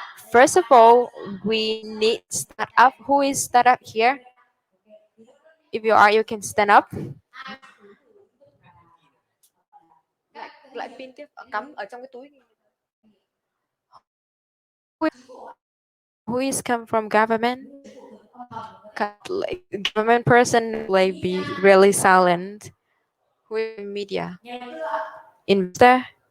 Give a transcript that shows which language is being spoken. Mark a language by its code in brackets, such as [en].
[en] First of all, we need startup. Who is startup here? If you are, you can stand up. [vi] Lại pin tiếp, cắm ở trong cái túi. [en] Who is come from government? Like government person, like be really silent. Who is media? Investor.